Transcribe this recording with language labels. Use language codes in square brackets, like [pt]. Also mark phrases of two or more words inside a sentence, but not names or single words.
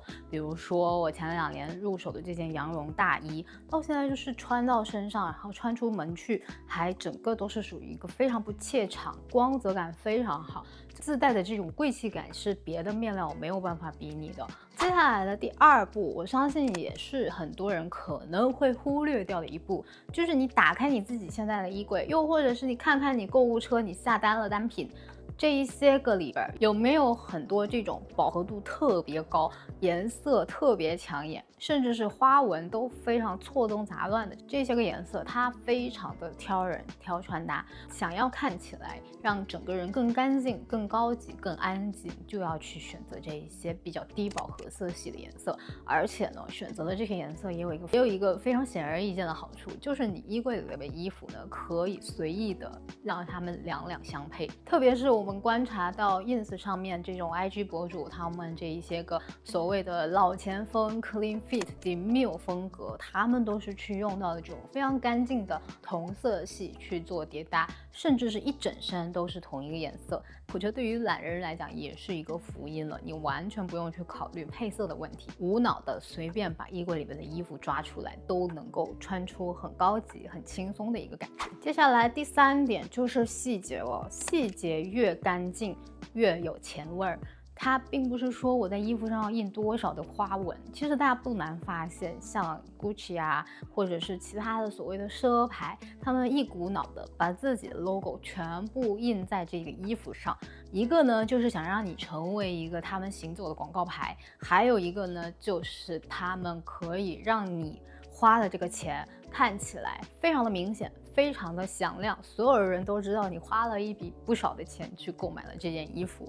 [zh] 比如說我前2年入手的這件羊絨大衣，到現在就是穿到身上，然後穿出门去，还整個都是屬於一個非常不怯場，光澤感非常好，自帶的這種貴氣感是別的面料沒有辦法比擬的。接下來的第2步，我相信也是很多人可能會忽略掉的一步，就是你打開你自己現在的衣櫃，又或者是你看看你購物車，你下單了單品，這一些個裡邊有沒有很多這種飽和度特別高、顏色特別搶眼，甚至是花紋都非常錯綜雜亂的這些個顏色，它非常的挑人、挑穿搭。想要看起來讓整個人更乾淨、更高級、更安靜，就要去選擇這一些比較低飽和色系的顏色。而且呢，選擇的這些顏色也有一個非常顯而易見的好處，就是你衣櫃裡的衣服呢，可以隨意的讓它們两相配。特別是我们觀察到 ins 上面這種 IG 博主，他們這一些個所謂的老前鋒 [en] clean fit、 [zh] demure 風格，他們都是去用到的這種非常乾淨的同色系去做疊搭，甚至是一整身都是同一個顏色。我覺得對於懶人來講也是一個福音了，你完全不用去考慮配色的問題，無腦的隨便把衣櫃裡面的衣服抓出來，都能夠穿出很高級、很輕鬆的一個感覺。接下來第3點就是細節了，細節越乾淨越有錢味兒。它並不是說我在衣服上要印多少的花紋，其實大家不難發現，像 Gucci 啊，或者是其他的所謂的奢牌，他們一股腦的把自己的 logo 全部印在這個衣服上。一個呢，就是想讓你成為一個他們行走的廣告牌；還有一個呢，就是他們可以讓你花的這個錢看起來非常的明顯，非常的響亮，所有人都知道你花了一筆不少的錢去購買了這件衣服。